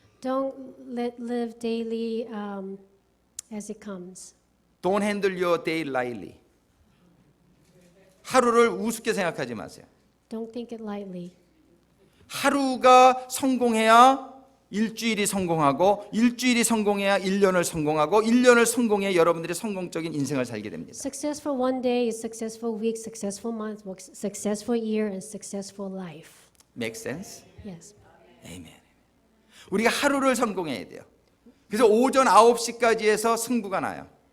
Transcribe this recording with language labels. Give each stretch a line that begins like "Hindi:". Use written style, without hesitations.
English: Don't live daily as it comes. Don't handle your day lightly.
Korean: 하루를 우습게 생각하지 마세요.
English: Don't think it lightly.
Korean: 하루가 성공해야 일주일이 성공하고 일주일이 성공해야 1년을 성공하고 1년을 성공해야 여러분들이 성공적인 인생을 살게 됩니다.
English: Successful one day is successful week, successful month, successful year, and successful life. Make sense? Yes.
Korean: 아멘. 우리가 하루를 성공해야 돼요. 그래서 오전 9시까지 해서 승부가 나요.